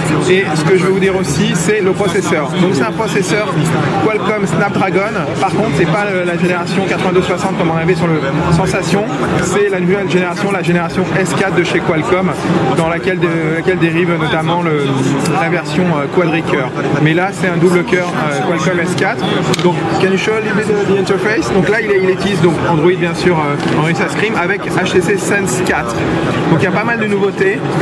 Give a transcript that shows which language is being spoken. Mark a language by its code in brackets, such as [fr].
[fr] Et ce que je vais vous dire aussi, c'est le processeur. Donc c'est un processeur Qualcomm Snapdragon. Par contre, c'est pas la génération 8260 comme on avait sur le Sensation. C'est la nouvelle génération, la génération S4 de chez Qualcomm, dans laquelle dérive notamment la version quadricœur. Mais là, c'est un double cœur Qualcomm S4. Donc, [en] can you show a little bit the interface? [fr] Donc là, il utilise donc Android bien sûr, Android Sascrim avec HTC Sense 4. Donc il y a pas mal de nouveautés.